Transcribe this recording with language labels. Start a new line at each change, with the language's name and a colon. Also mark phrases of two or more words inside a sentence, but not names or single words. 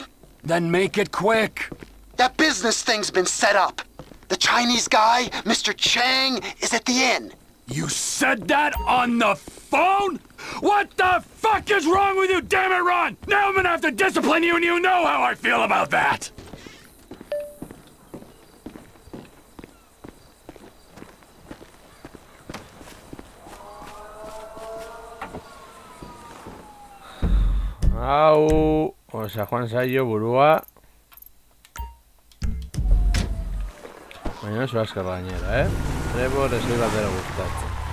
English: Then make it quick. That business thing's been set up. The Chinese guy, Mr. Chang, is at the inn. You said that on the phone? What the fuck is wrong with you, damn it, Ron? Now I'm gonna have to discipline you, and you know how I feel about that.
Basque: Hau, osea, joan zaio burua. Baina oso azkar gainera, Trevor ez dut batera gustatzen.